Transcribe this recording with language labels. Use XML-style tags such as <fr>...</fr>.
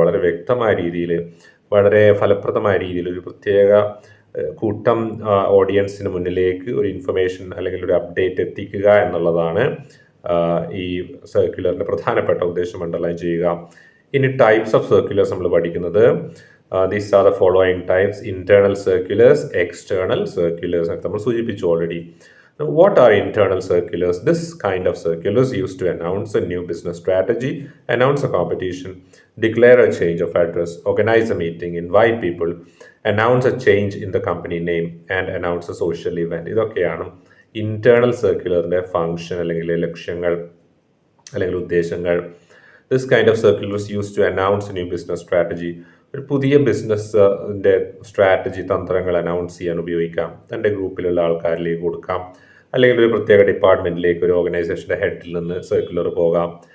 <ml>വളരെ വ്യക്തമായ രീതിയിൽ, വളരെ ഫലപ്രദമായ രീതിയിൽ ഒരു പ്രത്യേക കൂട്ടം ഓഡിയൻസിന് മുന്നിലേക്ക് ഒരു ഇൻഫർമേഷൻ അല്ലെങ്കിൽ ഒരു അപ്ഡേറ്റ് എത്തിക്കുക എന്നുള്ളതാണ് ഈ സർക്കുലറിൻ്റെ പ്രധാനപ്പെട്ട ഉദ്ദേശം. അണ്ടർലൈൻ ചെയ്യുക. ഇനി ടൈപ്സ് ഓഫ് സർക്കുലേഴ്സ് നമ്മൾ പഠിക്കുന്നത്,</ml> <en>these are the following types:</en> <ml>internal circulars, external circulars. നമ്മൾ സൂചിപ്പിച്ചു already.</ml> <en>What are internal circulars? This kind of circulars used to announce a new business strategy, announce a competition, declare a change of address, organize a meeting, invite people, announce a change in the company name, and announce a social event.</en> <ml>ഇതൊക്കെയാണ് internal സർക്കുലറിൻ്റെ function അല്ലെങ്കിൽ ലക്ഷ്യങ്ങൾ അല്ലെങ്കിൽ ഉദ്ദേശങ്ങൾ.</ml> <en>This kind of circulars use to announce new business strategy.</en> <ml>ഒരു പുതിയ ബിസിനസ്സിൻ്റെ strategy, തന്ത്രങ്ങൾ announce ചെയ്യാൻ ഉപയോഗിക്കാം. തൻ്റെ ഗ്രൂപ്പിലുള്ള ആൾക്കാരിലേക്ക് കൊടുക്കാം, അല്ലെങ്കിൽ ഒരു പ്രത്യേക ഡിപ്പാർട്ട്മെൻറ്റിലേക്ക്, ഒരു ഓർഗനൈസേഷൻ്റെ ഹെഡിൽ നിന്ന് സർക്കുലർ പോകാം.</ml>